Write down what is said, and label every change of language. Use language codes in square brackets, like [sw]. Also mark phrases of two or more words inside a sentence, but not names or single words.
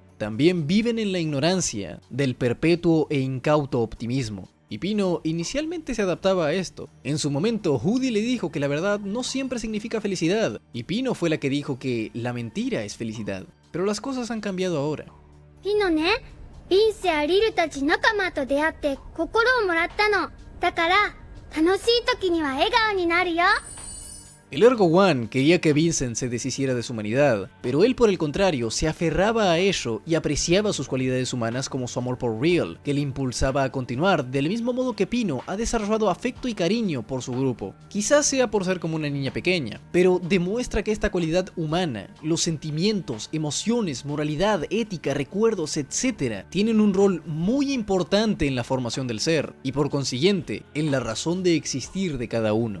[es] También viven en la ignorancia del perpetuo e incauto optimismo. Y Pino inicialmente se adaptaba a esto. En su momento, Judy le dijo que la verdad no siempre significa felicidad, y Pino fue la que dijo que la mentira es felicidad. Pero las cosas han cambiado ahora. [ja] ピノね、ビンスやリルたち仲間と出会って心をもらったの。だから楽しい時には笑顔になるよ。 [es] El Ergo One quería que Vincent se deshiciera de su humanidad, pero él por el contrario se aferraba a ello y apreciaba sus cualidades humanas como su amor por Real, que le impulsaba a continuar del mismo modo que Pino ha desarrollado afecto y cariño por su grupo. Quizás sea por ser como una niña pequeña, pero demuestra que esta cualidad humana, los sentimientos, emociones, moralidad, ética, recuerdos, etc., tienen un rol muy importante en la formación del ser, y por consiguiente, en la razón de existir de cada uno.